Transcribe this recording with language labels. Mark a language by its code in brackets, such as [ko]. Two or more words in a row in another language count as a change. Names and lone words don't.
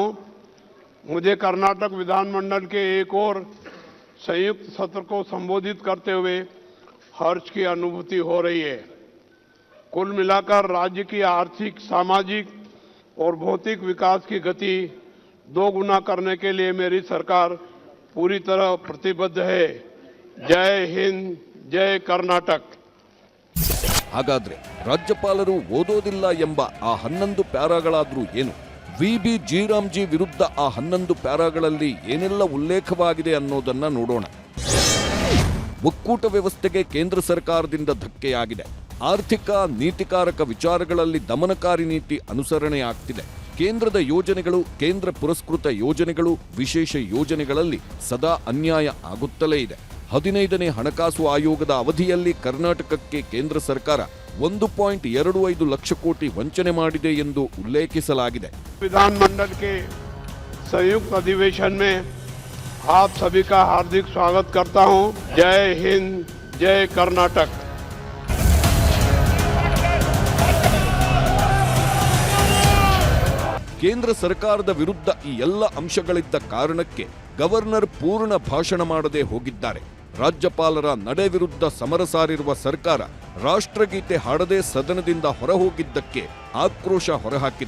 [hi] मुझे कर्नाटक विधानमंडल के एक और संयुक्त सत्र को संबोधित करते हुए हर्ष की अनुभूति हो रही है। कुल मिलाकर राज्य की आर्थिक, सामाजिक और भौतिक विकास की गति 2 गुना करने के लिए मेरी सरकार पूरी तरह प्रतिबद्ध है। जय हिंद, जय कर्नाटक। [kn] ಹಾಗಾದ್ರೆ ರಾಜ್ಯಪಾಲರು ಓದೋದಿಲ್ಲ ಎಂಬ ಆ 11 ಪ್ಯಾರಾಗಳಾದ್ರೂ ಏನು? ವಿಬಿ ಜೀರಾಮ್ಜಿ ವಿರುದ್ಧ ಆ 11 ಪ್ಯಾರಾಗಳಲ್ಲಿ ಏನೆಲ್ಲ ಉಲ್ಲೇಖವಾಗಿದೆ ಅನ್ನೋದನ್ನ ನೋಡೋಣ. ಒಕ್ಕೂಟ ವ್ಯವಸ್ಥೆಗೆ ಕೇಂದ್ರ ಸರ್ಕಾರದಿಂದ ಧಕ್ಕೆಯಾಗಿದೆ. ಆರ್ಥಿಕ ನೀತಿಕಾರಕ ವಿಚಾರಗಳಲ್ಲಿ ದಮನಕಾರಿ ನೀತಿ ಅನುಸರಣೆಯಾಗ್ತಿದೆ. ಕೇಂದ್ರದ ಯೋಜನೆಗಳು, ಕೇಂದ್ರ ಪುರಸ್ಕೃತ ಯೋಜನೆಗಳು, ವಿಶೇಷ ಯೋಜನೆಗಳಲ್ಲಿ ಸದಾ ಅನ್ಯಾಯ ಆಗುತ್ತಲೇ ಇದೆ. 15ನೇ ಹಣಕಾಸು ಆಯೋಗದ ಅವಧಿಯಲ್ಲಿ ಕರ್ನಾಟಕಕ್ಕೆ ಕೇಂದ್ರ ಸರ್ಕಾರ 1.25 ಲಕ್ಷ ಕೋಟಿ ವಂಚನೆ ಮಾಡಿದೆ ಎಂದು ಉಲ್ಲೇಖಿಸಲಾಗಿದೆ. [hi] विधानमंडल के संयुक्त अधिवेशन में आप सभी का हार्दिक स्वागत करता हूं। जय हिंद, जय कर्नाटक। [kn] ಕೇಂದ್ರ ಸರ್ಕಾರದ ವಿರುದ್ಧ ಈ ಎಲ್ಲ ಅಂಶಗಳಿದ್ದ ಕಾರಣಕ್ಕೆ ಗವರ್ನರ್ ಪೂರ್ಣ ಭಾಷಣ ಮಾಡದೆ ಹೋಗಿದ್ದಾರೆ. ರಾಜ್ಯಪಾಲರ ನಡೆ ವಿರುದ್ಧ ಸಮರ ಸಾರಿರುವ ಸರ್ಕಾರ ರಾಷ್ಟ್ರಗೀತೆ ಹಾಡದೆ ಸದನದಿಂದ ಹೊರಹೋಗಿದ್ದಕ್ಕೆ ಆಕ್ರೋಶ ಹೊರಹಾಕಿದೆ.